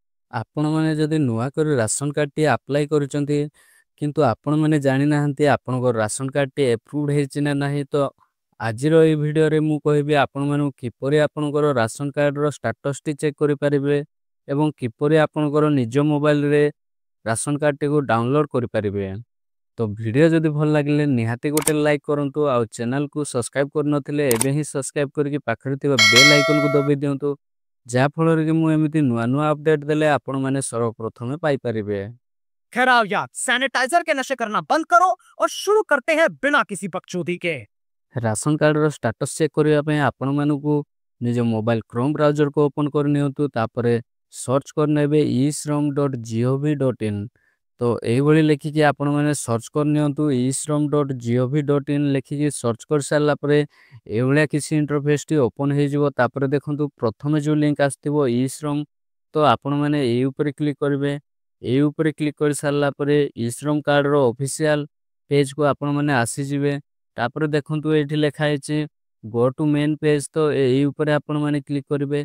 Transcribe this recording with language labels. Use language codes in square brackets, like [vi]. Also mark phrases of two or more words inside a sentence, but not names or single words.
[or] ଆପଣମାନେ ଯଦି ନୂଆ କରି ରାସନ କାର୍ଡଟି ଆପ୍ଲାଏ କରୁଛନ୍ତି କିନ୍ତୁ ଆପଣମାନେ ଜାଣିନାହାନ୍ତି ଆପଣଙ୍କ ରାସନ କାର୍ଡଟି ଏପ୍ରୁଭ୍ଡ ହେଇଛି ନା ନାହିଁ ତ ଆଜିର ଏହି ଭିଡ଼ିଓରେ ମୁଁ କହିବି ଆପଣମାନଙ୍କୁ କିପରି ଆପଣଙ୍କର ରାସନ କାର୍ଡର ଷ୍ଟାଟସଟି ଚେକ୍ କରିପାରିବେ ଏବଂ କିପରି ଆପଣଙ୍କର ନିଜ ମୋବାଇଲରେ ରାସନ କାର୍ଡଟିକୁ ଡାଉନଲୋଡ୍ କରିପାରିବେ। ତ ଭିଡ଼ିଓ ଯଦି ଭଲ ଲାଗିଲେ ନିହାତି ଗୋଟେ ଲାଇକ୍ କରନ୍ତୁ ଆଉ ଚ୍ୟାନେଲକୁ ସବସ୍କ୍ରାଇବ୍ କରିନଥିଲେ ଏବେ ହିଁ ସବସ୍କ୍ରାଇବ୍ କରିକି पाखରେ ଥିବା ବେଲ୍ ଆଇକନକୁ ଦବାଇ ଦିଅନ୍ତୁ ଯାହା ଫଳରେ କି ମୁଁ ଏମିତି ନୂଆ ନୂଆ अपडेट ଦେଲେ ଆପଣମାନେ सर्वप्रथमे पाइପାରିବେ। [hi] खैर आओ यार, सैनिटाइजर के नशे करना बंद करो और शुरू करते हैं बिना किसी बकचोदी के। [or] ରାସନ କାର୍ଡର ଷ୍ଟାଟସ୍ ଚେକ୍ କରିବା ପାଇଁ ଆପଣମାନଙ୍କୁ ନିଜ ମୋବାଇଲ କ୍ରୋମ୍ ବ୍ରାଉଜରକୁ ଓପନ୍ କରିନିଅନ୍ତୁ ତାପରେ ସର୍ଚ୍ଚ କରିନେବେ eShram.gov.in। ତ ଏଇଭଳି ଲେଖିକି ଆପଣମାନେ ସର୍ଚ୍ଚ କରିନିଅନ୍ତୁ eShram.gov.in ଲେଖିକି ସର୍ଚ୍ଚ କରିସାରିଲା ପରେ ଏଇଭଳିଆ କିଛି ଇଣ୍ଟରଫେସଟି ଓପନ୍ ହେଇଯିବ। ତାପରେ ଦେଖନ୍ତୁ ପ୍ରଥମେ ଯେଉଁ ଲିଙ୍କ ଆସିଥିବ eShram ତ ଆପଣମାନେ ଏଇ ଉପରେ କ୍ଲିକ୍ କରିବେ। ଏଇ ଉପରେ କ୍ଲିକ୍ କରିସାରିଲା ପରେ eShram କାର୍ଡର ଅଫିସିଆଲ ପେଜକୁ ଆପଣମାନେ ଆସିଯିବେ। ତାପରେ ଦେଖନ୍ତୁ ଏଇଠି ଲେଖା ହେଇଛି [en] go to main page [or] ତ ଏଇ ଉପରେ ଆପଣମାନେ କ୍ଲିକ୍ କରିବେ।